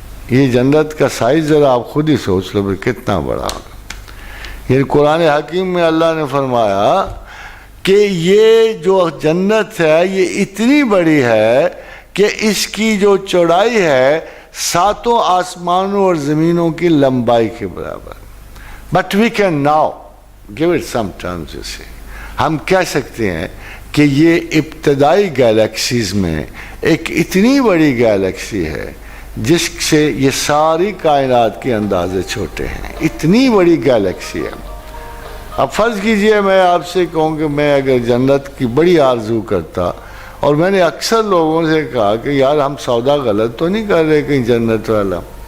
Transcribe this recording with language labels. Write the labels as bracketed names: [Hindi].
[Urdu] یہ جنت کا سائز ذرا آپ خود ہی سوچ لو کتنا بڑا ہوگا. یہ قرآن حکیم میں اللہ نے فرمایا کہ یہ جو جنت ہے یہ اتنی بڑی ہے کہ اس کی جو چوڑائی ہے 7 آسمانوں اور زمینوں کی لمبائی کے برابر. [English] But we can now give it some terms, you see. [Urdu] ہم کہہ سکتے ہیں کہ یہ ابتدائی گیلیکسیز میں ایک اتنی بڑی گیلیکسی ہے جس سے یہ ساری کائنات کے اندازے چھوٹے ہیں. اتنی بڑی گیلیکسی ہے. اب فرض کیجئے میں آپ سے کہوں کہ میں اگر جنت کی بڑی آرزو کرتا، اور میں نے اکثر لوگوں سے کہا کہ یار ہم سودا غلط تو نہیں کر رہے کہیں جنت والا.